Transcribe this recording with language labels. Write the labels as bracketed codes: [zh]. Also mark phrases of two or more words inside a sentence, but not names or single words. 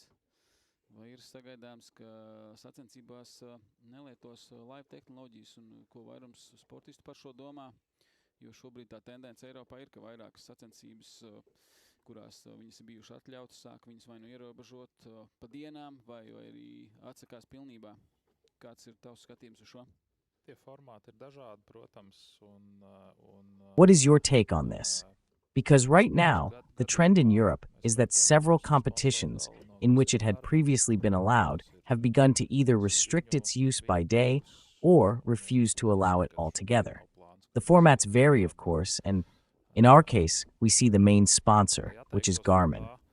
[lv] Vai ir sagaidāms, ka sacensībās nelietos live tehnoloģijas un ko vairums sportistu par šo domā? Jo šobrīd tā tendence Eiropā ir, ka vairākas sacensības, kurās viņas ir bijušas atļautas, sāk viņas vai nu ierobežot pa dienām, vai arī atsakās pilnībā. Kāds ir tavs skatījums uz šo? Tie formāti ir dažādi, protams. [en] What is your take on this? Because right now, the trend in Europe is that several competitions in which it had previously been allowed have begun to either restrict its use by day or refuse to allow it altogether. The formats vary, of course, and in our case, we see the main sponsor, which is Garmin.